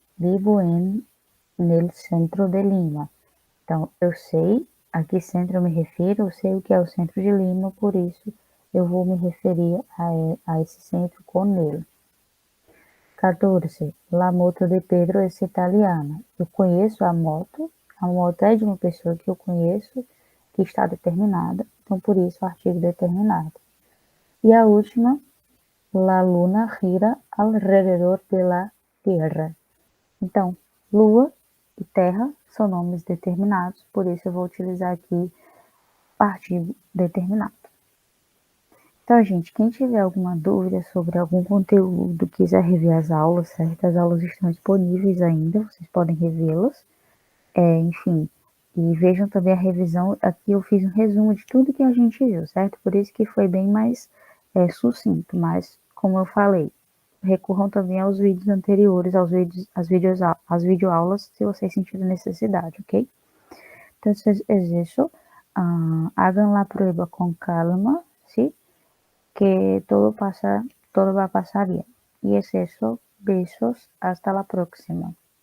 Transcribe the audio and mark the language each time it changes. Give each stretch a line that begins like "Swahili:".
Spanish: Vivo nel centro de Lima.
Portuguese: Então, eu sei a que centro eu me refiro, eu sei o que é o centro de Lima, por isso eu vou me referir a esse centro com ele. 14. La moto de Pedro é italiana. Eu conheço a moto é de uma pessoa que eu conheço, que está determinada, então por isso o artigo determinado. E a última,
Spanish: la luna gira alrededor de la Tierra.
Portuguese: Então, lua e terra são nomes determinados, por isso eu vou utilizar aqui artigo determinado. Então, gente, quem tiver alguma dúvida sobre algum conteúdo, quiser rever as aulas, certo? As aulas estão disponíveis ainda, vocês podem revê-las. Enfim, e vejam também a revisão. Aqui eu fiz um resumo de tudo que a gente viu, certo? Por isso que foi bem mais sucinto, mas, como eu falei, recorram também aos vídeos anteriores, às videoaulas, se vocês sentirem necessidade, ok?
Spanish: Entonces es eso. Hagan la prueba con calma, ¿sí? Que todo va a pasar bien. Y es eso. Besos. Hasta la próxima.